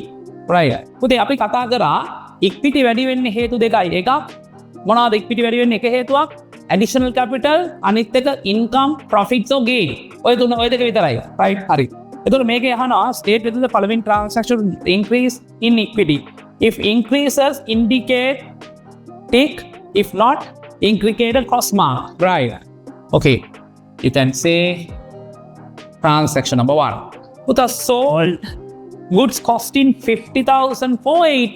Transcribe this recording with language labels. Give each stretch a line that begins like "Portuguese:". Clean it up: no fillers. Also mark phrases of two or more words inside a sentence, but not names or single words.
English: Right.
Sinhala: පුතේ අපි කතා කරා equity වැඩි වෙන්නේ හේතු දෙකයි. එකක් මොනවාද equity වැඩි වෙන්නේ? එක හේතුවක්
English: additional capital,
Sinhala: අනිත් එක
English: income, profits or gain.
Sinhala: ඔය දෙක විතරයි.
English: Right.
Sinhala: හරි. එතකොට මේකේ අහනවා
English: state whether the following transactions increase in equity. If increases indicate tick, if not indicate a cross mark. Right. Okay. You can say transaction number 1. Puta sold goods costing 50,000 for 80.